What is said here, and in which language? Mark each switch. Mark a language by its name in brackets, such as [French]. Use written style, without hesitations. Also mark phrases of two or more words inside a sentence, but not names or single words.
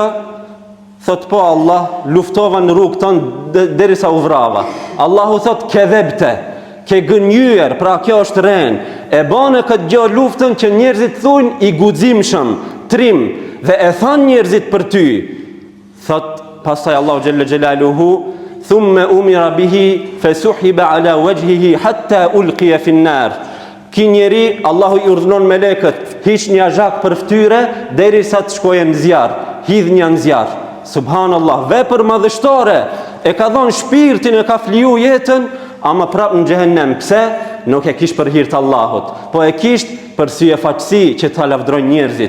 [Albanian] Thot po Allah, luftova në rrugë tonë derisa u vrava. Allahu thot kedhebte, ke gënjyer, pra kjo është ren. E bane këtë gjë luftën që njerëzit thujnë i guximshëm, trim, dhe e than njerëzit për ty. Thot pastaj Allahu [Arabic] جل جلاله, ثم أمر به فسحب على وجهه حتى ألقي في النار. [Albanian] Ki njeri Allahu i urdhënon melekët, hiq një zhak për fytyre derisa të shkojë në zjarr, hidh një në zjarr. Subhanallah, vepër madhështore, e ka dhënë shpirtin, e ka fliju jetën, ama prap në xhehenem. Pse? Nuk e kish për hir të Allahut, po e kish për sy e faqësi që ta lavdrojnë njerëzit.